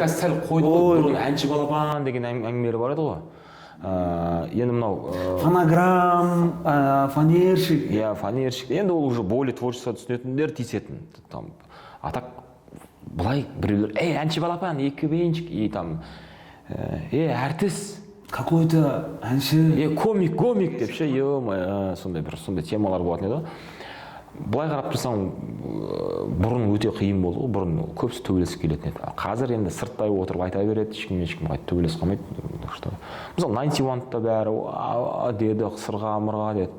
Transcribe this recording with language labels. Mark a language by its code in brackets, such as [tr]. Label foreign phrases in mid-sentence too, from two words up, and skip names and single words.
[kk] сәл қойды ғой, бұрын әнші балапан деген әңгімелер бар еді ғой. Енді мынау [ru] фонограмм, фанерщик. Фанерщик. [kk] Енді ол [ru] уже более творчество [kk] түсінетіндер тиісетін. [ru] А так [kk] былай біреулер, әнші балапан, КВНщик, [ru] и там артист. Какой-то [kk] әнші. Комик деп ше, сондай темалар болатын еді. былай қарап тұрсаң бұрын өте қиын болды ғой, бұрын көбісі төбелесіп келетін еді. Қазір енді сырттай отырып айта береді, ешкім төбелесіп қалмайды. Мысалы 91-да бәрі деді, сырға мырға деді.